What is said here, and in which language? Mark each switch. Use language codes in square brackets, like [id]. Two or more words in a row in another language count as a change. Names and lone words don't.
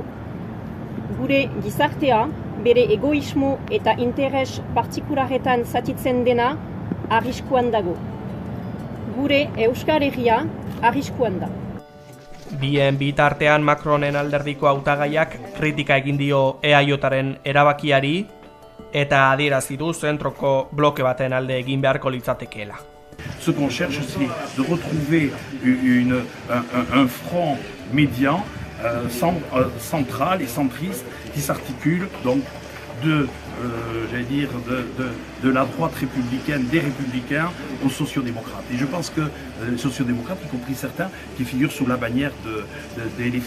[eu] Gure gizartea bere egoismo eta interes partikularetan zatitzen dena arriskuan dago. Gure Euskal Herria arriskuan da. Bien bitartean Macronen alderdiko hautagaiak kritika egin dio EAJaren erabakiari eta adierazi du zentroko bloke baten alde egin beharko litzatekeela. [fr] Ce qu'on cherche, c'est de retrouver un front médian, central et centriste qui s'articule donc de la droite républicaine, des républicains aux sociodémocrates. Et je pense que les sociodémocrates, y compris certains, qui figurent sous la bannière de LFI.